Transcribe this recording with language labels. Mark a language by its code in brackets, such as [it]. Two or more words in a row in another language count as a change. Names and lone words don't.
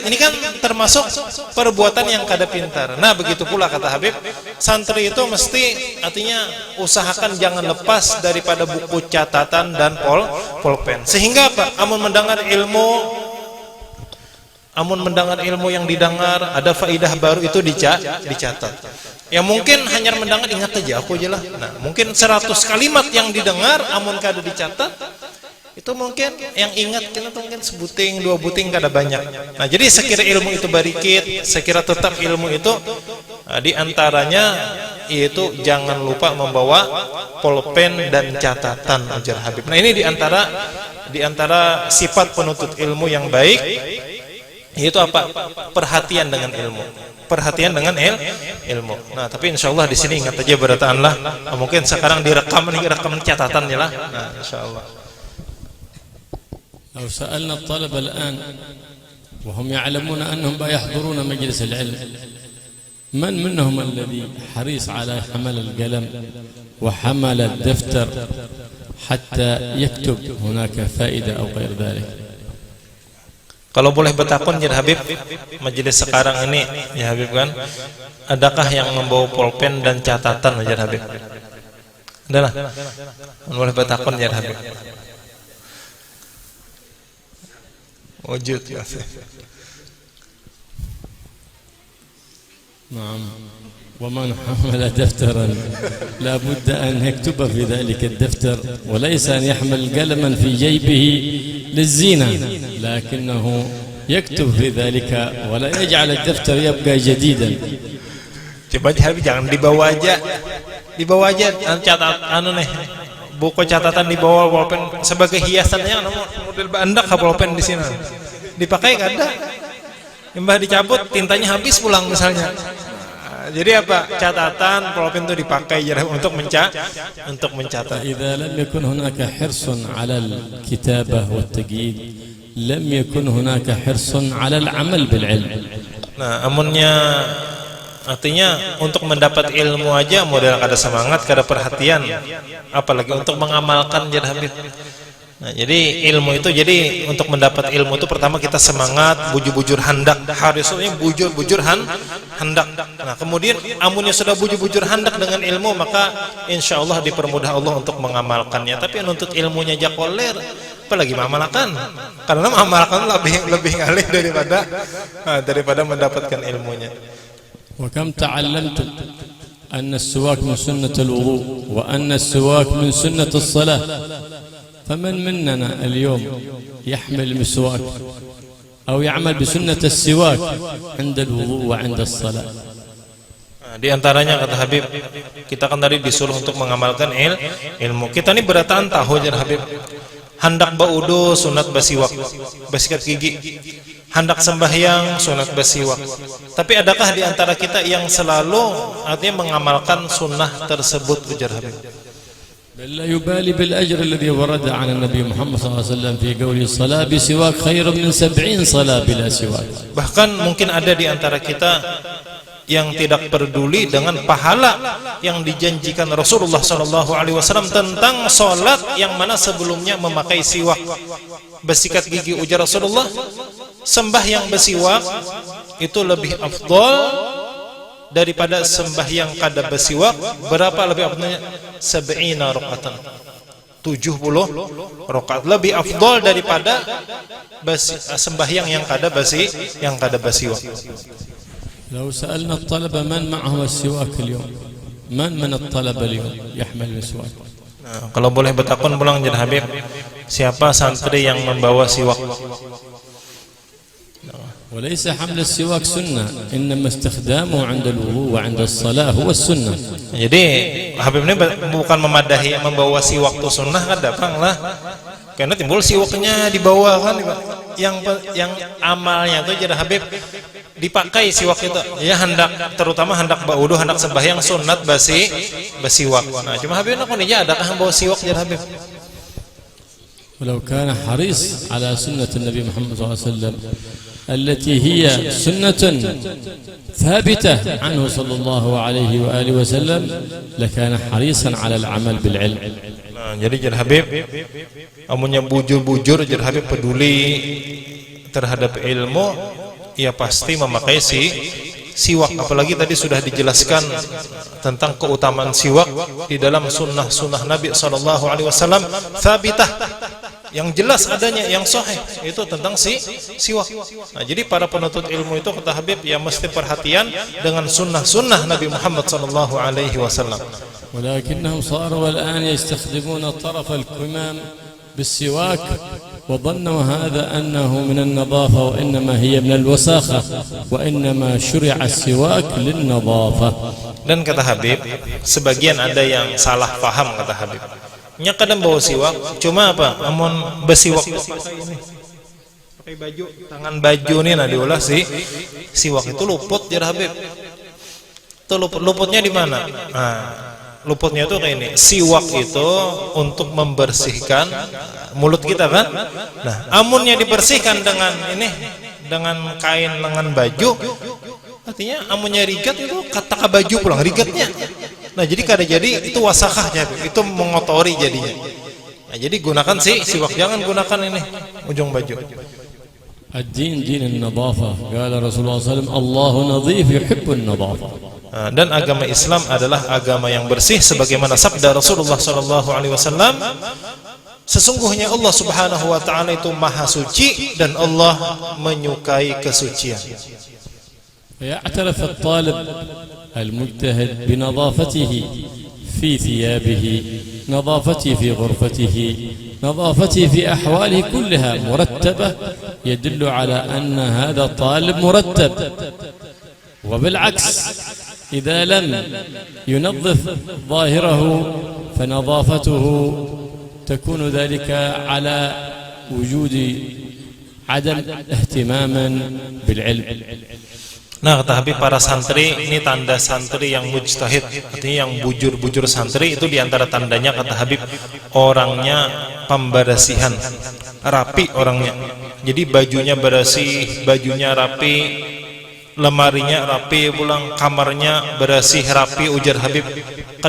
[bjn] Ini kan termasuk perbuatan yang kada pintar. Nah, begitu pula kata Habib, santri itu mesti artinya usahakan jangan lepas daripada buku catatan dan pulpen. Sehingga apa? Amun mendengar ilmu yang didengar, ada faidah baru itu dicatat. Ya mungkin hanya mendengar, ingat aja aku aja lah. Nah, mungkin 100 kalimat yang didengar amun kada dicatat, itu mungkin yang ingat kita mungkin sebuting, 2 buting kada banyak. Nah, jadi sekira ilmu itu barikit, sekira tetap ilmu itu di antaranya yaitu jangan lupa membawa pulpen dan catatan ajar Habib. Nah, ini di antara sifat penuntut ilmu yang baik, itu apa? Perhatian dengan ilmu. Perhatian dengan ilmu. Nah, tapi insyaallah di sini ingat aja berataanlah. Mungkin sekarang direkam catatannya lah. Nah, insyaallah. [ar] لو سألنا الطلبة الآن وهم يعلمون أنهم يحضرون مجلس العلم، من منهم الذي حريص على حمل القلم وحمل الدفتر حتى يكتب هناك فائدة أو غير ذلك؟ [bjn] Kalau boleh bertakun ya Habib, majelis sekarang ini ya Habib kan, adakah yang membawa pulpen dan catatan ya Habib? Adalah. Boleh bertakun ya Habib. Wujud ya. [ar] نعم. ومن حمل دفترا لا بد أن يكتب في ذلك الدفتر، وليس أن يحمل قلما في جيبه للزينة، لكنه يكتب في ذلك ولا يجعل الدفتر يبقى جديدا. [bjn] Coba jangan dibawa aja buku catatan dibawa pulpen sebagai hiasannya, model bandak pulpen di sini dipakai kada, imbah dicabut tintanya habis pulang misalnya. Jadi apa? Catatan pulpen itu dipakai untuk mencatat. [ar] إذا لم يكن هناك حرص على الكتابة والتقييد لم يكن هناك حرص على العمل بالعلم. [bjn] Nah, amunnya artinya untuk mendapat ilmu aja model kada semangat, kada perhatian, apalagi untuk mengamalkan jar Habib. Nah, jadi ilmu itu, jadi untuk mendapat ilmu itu pertama kita semangat, bujur-bujur hendak, harusnya bujur-bujur hendak. Nah, kemudian amunnya sudah bujur-bujur hendak dengan ilmu, maka [ar] إن شاء الله [bjn] dipermudah Allah untuk mengamalkannya. Tapi nuntut ilmunya aja koler, apalagi mengamalkan, karena mengamalkan lebih ngalih daripada mendapatkan ilmunya. [ar] وكم تعلمت أن السواك من سنة الوضوء وأن السواك من سنة الصلاة، فمن مننا اليوم يحمل مسواك أو يعمل بسنة السواك عند الوضوء وعند الصلاة؟ [bjn] Di antaranya kata Habib, kita kan tadi disuruh untuk mengamalkan ilmu. Kita ini berataan tahu ya Habib. Hendak baudo sunat basiwak, basikat gigi. Hendak sembahyang sunat basiwak. Tapi adakah di antara kita yang selalu artinya mengamalkan sunnah tersebut ujar Habib? [ar] لا يبالي بالأجر الذي ورد عن النبي محمد صلى الله عليه وسلم في قوله الصلاة بسواك خير من 70 صلاة بلا سواك. [id] Bahkan mungkin ada di antara kita yang tidak peduli dengan pahala yang dijanjikan Rasulullah SAW tentang sholat yang mana sebelumnya memakai siwak, bersikat gigi. [bjn] Ujar Rasulullah, sembahyang bersiwak itu lebih afdal daripada sembahyang kada bersiwak. Berapa lebih afdalnya? 70 rakaatan, 70 rakaat lebih afdal daripada sembahyang yang kada bersiwak. [ar] لو سألنا الطلبة من معهم السواك اليوم، من الطلبة اليوم يحمل السواك؟ [bjn] Nah, kalau boleh bertakun pulang jadi Habib, siapa santri yang membawa siwak? [ar] وليس حمل السواك سنة، إنما استخدامه عند الوضوء وعند الصلاة هو السنة. [bjn] Jadi Habib ini bukan memadahi membawa siwak itu sunnah, kan datang lah. Karena timbul siwaknya di bawah kan, yang amalnya itu jadi Habib dipakai siwak itu. Ya hendak, terutama hendak baudu, hendak sembahyang sunat basiwak. Nah, cuma Habib nak ini adakah yang bawa siwak jadi Habib? [ar] ولو كان حريص على سنة النبي محمد صلى الله عليه وسلم التي هي سنة ثابتة عنه صلى الله عليه وآله وسلم لكان حريصا على العمل بالعلم. [bjn] Nah, jadi Jar Habib amunnya bujur-bujur Jar Habib peduli terhadap ilmu, ia pasti memakai siwak. Apalagi tadi sudah dijelaskan tentang keutamaan siwak di dalam sunnah Nabi SAW thabitah, yang jelas adanya, yang sahih itu tentang siwak. Nah, jadi para penuntut ilmu itu kata Habib ya mesti perhatian dengan sunnah Nabi Muhammad SAW. [ar] ولكنهم صاروا الآن يستخدمون طرف الكمام بالسواك وظنوا هذا أنه من النظافة وإنما هي من الوساخة وإنما شرع السواك للنظافة. [bjn] Dan kata Habib, sebagian ada yang salah paham kata Habib. Nya kadang bawa siwak, cuma apa? Amun besiwak pakai baju, tangan baju nih nah diolah siwak itu luput Jar Habib. Itu luputnya di mana? Nah, luputnya itu kayak ini. Siwak itu untuk membersihkan mulut kita kan? Nah, amunnya dibersihkan dengan kain lengan baju, artinya amunnya rigat itu kata baju pulang rigatnya. Nah, jadi kada jadi itu wasakahnya, itu mengotori jadinya. Nah, jadi gunakan siwak, jangan gunakan ini ujung baju. [ar] الدين دين النظافة، قال رسول الله صلى الله عليه وسلم الله نظيف يحب النظافة. [id] Dan agama Islam adalah agama yang bersih sebagaimana sabda Rasulullah SAW, sesungguhnya Allah [ar] سبحانه وتعالى [id] itu maha suci dan Allah menyukai kesucian. [ar] يعترف الطالب المجتهد بنظافته في ثيابه، نظافته في غرفته، نظافته في أحواله كلها مرتبة، يدل على أن هذا الطالب مرتب. وبالعكس إذا لم ينظف ظاهره فنظافته تكون ذلك على وجود عدم اهتمام بالعلم. [bjn] Nah, kata Habib, para santri ini tanda santri yang mujtahid, artinya yang bujur-bujur santri itu diantara tandanya kata Habib orangnya pembersihan, rapi orangnya. Jadi bajunya bersih, bajunya rapi, lemarinya rapi, pulang kamarnya bersih rapi ujar Habib.